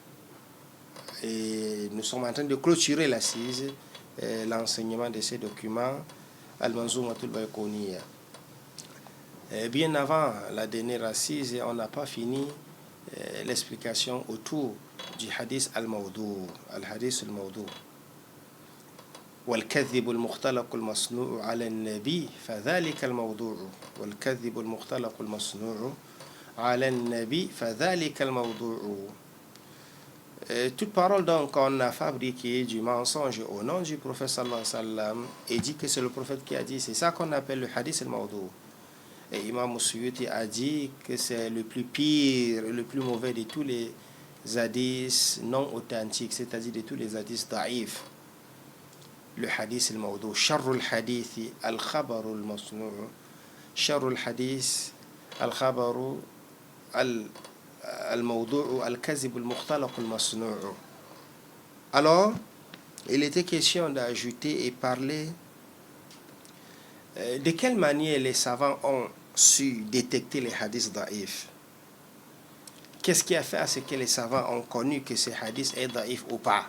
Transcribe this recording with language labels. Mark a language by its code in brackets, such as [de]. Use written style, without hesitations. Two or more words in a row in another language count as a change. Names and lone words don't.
[fr] Et nous sommes en train de clôturer l'assise, l'enseignement de ces documents, Al-Manzoumatul Baykoniya. Bien avant la dernière assise, on n'a pas fini l'explication autour du [ar] حديث الموضوع، الحديث الموضوع. والكذب المختلق المصنوع على النبي فذلك الموضوع والكذب المختلق المصنوع على النبي فذلك الموضوع. [fr] Toute parole donc qu'on a fabriquée du mensonge au nom du prophète [ar] صلى الله عليه وسلم [fr] et dit que c'est le prophète qui a dit, c'est ça qu'on appelle le [ar] حديث الموضوع. [fr] Et Imam Suyuti a dit que c'est le plus pire, le plus mauvais de tous les hadiths non authentiques, c'est-à-dire de tous les [ar] حديث ضعيف. Le حديث الموضوع، شر الحديث الخبر المصنوع، شر الحديث الخبر الموضوع الكذب المختلق المصنوع'. [fr] Alors, il était question d'ajouter et parler de quelle manière les savants ont su détecter les [ar] حديث ضعيف. [fr] Qu'est-ce qui a fait à ce que les savants ont connu que ce hadith est da'if ou pas?